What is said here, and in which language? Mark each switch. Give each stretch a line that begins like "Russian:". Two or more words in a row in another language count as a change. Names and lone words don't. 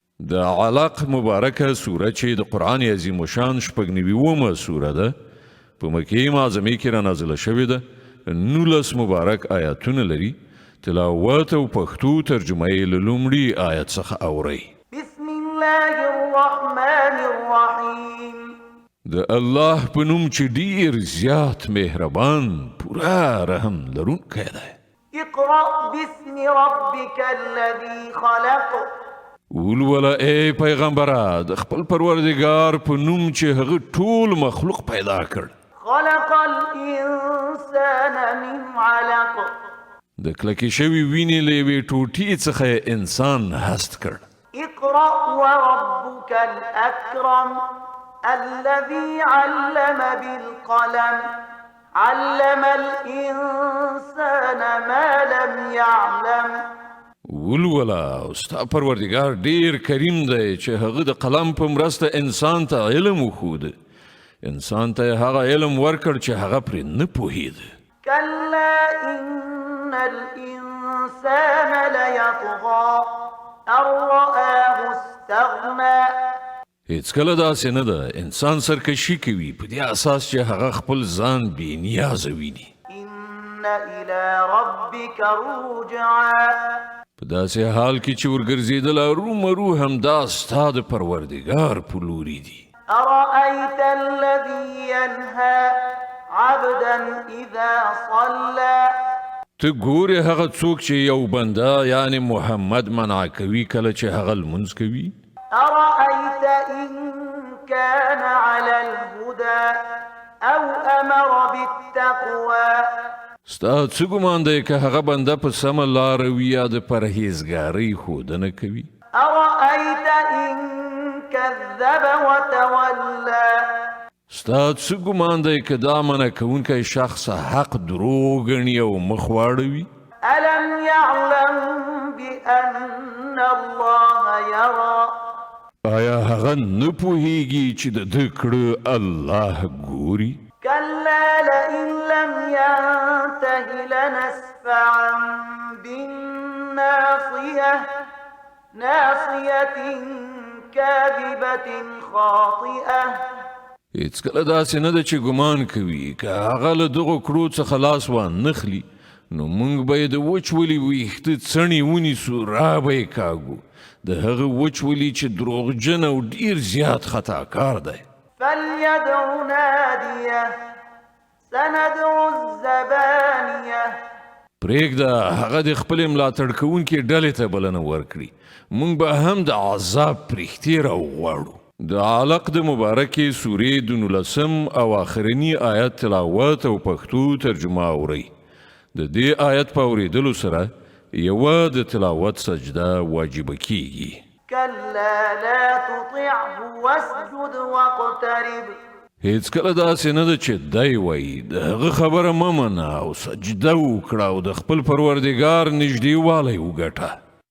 Pashto: د علق مبارکه سوره چې د قرآن عظیم الشان شپږ سوره ده په مکې معظمې کې را نازله شوې ده 19 مبارک آیاتونه لري تلاوت او پښتو ترجمه یې له لومړي آیت څخه اورئ
Arabic: بسم الله الرحمن الرحیم
Pashto: د الله په نوم چې ډیر زیات مهربان پورا رحم لرونکی دی
Arabic: اقرأ باسم ربك الذي خلق
Pashto: ولوله ای پیغمبره د خپل پروردګار په نوم چې هغه ټول مخلوق پیدا کړ
Arabic: خلق الإنسان من علق
Pashto: د کلکې شوي وینې له یوې ټوټې څخه انسان هست کړ
Arabic: اقرأ وربك الأكرم الذي علم بالقلم علم الإنسان ما لم يعلم
Pashto: ولوله ستا پروردګار ډیر کریم دی چې هغه د قلم په مرسته انسان ته علم وښود انسان ته هغه علم ورکړ چې هغه پرې نه پوهېده
Arabic: كلا إن الإنسان ليطغى أن رآه استغنى
Pashto: هیڅکله داسې نه ده انسان سرکشي کوي په دې اساس چې هغه خپل ځان بې نیازه ویني
Arabic: إن إلى ربك الرجعى
Pashto: په داسې حال کې چې ورګرځېدل ارومرو همدا ستا د پروردګار په لوري دي
Arabic: أرأيت الذي ينهى عبدا إذا صلى
Pashto: ته ګورې هغه څوک چې یو بنده یعنی محمد منع کوي کله چې هغه لمونځ کوي
Arabic: أرأيت إن كان على الهدى أو أمر بالتقوى
Pashto: ستا څه ګمان دی که هغه بنده په سمه لاره وي یا د پرهیزګارۍ ښودنه کوي
Arabic: أرأيت إن كذب وتولى
Pashto: ستا څه ګمان دی که دا منع کوونکی شخص حق دروغ ګڼي او مخ واړوي
Arabic: ألم يعلم بأن الله يرى
Pashto: آیا هغه نه پوهیږي چې د ده کړه الله ګوري
Arabic: كلا لئن لم ينته لنسفعا بالناصية ناصية كاذبة خاطئة
Pashto: هیڅکله داسې نه ده چې ګمان کوي که هغه له دغو کړو څخه لاس وانخلي نو موږ به یې د وچولي ویښته څڼې ونیسو را به یې کاږو د هغه وچولي چې دروغجن او ډیر زیات خطاکار دی
Arabic: فليدع ناديه سندع الزبانية
Pashto: پرېږده هغه د خپلې ملاتړ کوونکې ډلې ته بلنه ورکړي موږ به هم د عذاب پرښتې راوغواړو د علق د مبارکې سورې د 19 او آخرني آیت تلاوت او پښتو ترجمه اورئ د دې آیت په اورېدلو سره یوه د تلاوت سجده واجبه کیږي
Arabic: كلا لا تطعه واسجد واقترب
Pashto: هیڅکله داسې نه ده چې دی وایي د هغه خبره مه منه او سجده وکړه او د خپل پروردګار نږدېوالی وګټه